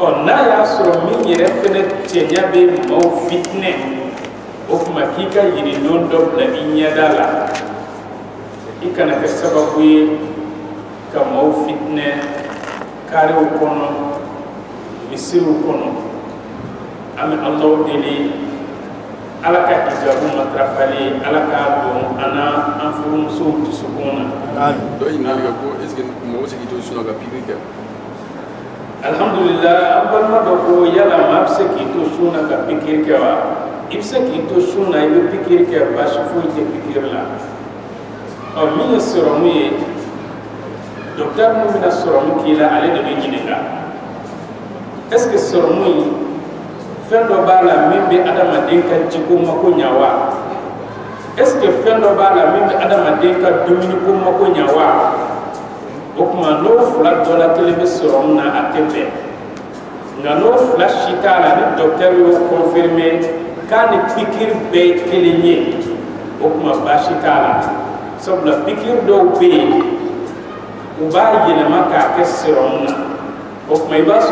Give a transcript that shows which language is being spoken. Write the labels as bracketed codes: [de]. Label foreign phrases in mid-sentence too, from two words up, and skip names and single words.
[bm] n'a y'a sɔrɔ min yɛrɛ fɛnɛ cɛɲa bɛ maaw fitinɛ o tuma k'i ka yiridon dɔ bila i ɲɛda la i kana kɛ sababu ye ka maaw fitinɛ karew kɔnɔ misiriw kɔnɔ an bɛ Alahu deli ala ka hijabu matrafali ala ka don ana an furumusow dusukun na dɔ ɲininkali kɛ ko [fr] est ce que [bm] mɔgɔ bɛ se k'i to sunna ka pikiri kɛ alhamdulillah an balima dɔ ko yala maa bɛ se k'i to sunna ka pikiri kɛ wa i bɛ se k'i to sunna i bɛ pikiri kɛ baasi foyi tɛ pikiri la min ye sɔrɔmu ye docteur mun bɛna sɔrɔmu k'i la ale de bɛ ɲininka [fr] est ce que [bm] sɔrɔmu in fɛn dɔ b'a la min bɛ adamaden ka jiko mako ɲa wa [fr] est ce que [bm] fɛn dɔ b'a la min bɛ adamaden ka dumuniko mako ɲa wa o tuma n'o fila dɔ la kelen bɛ sɔrɔmu na a tɛ bɛn nka n'o fila si t'a la ni docteur y'o confirmer k'a ni pikiri bɛɛ ye kelen ye o tuma baasi t'a la sabula pikiri dɔw bɛ yen u b'a yɛlɛma k'a kɛ sɔrɔmu na o tuma i b'a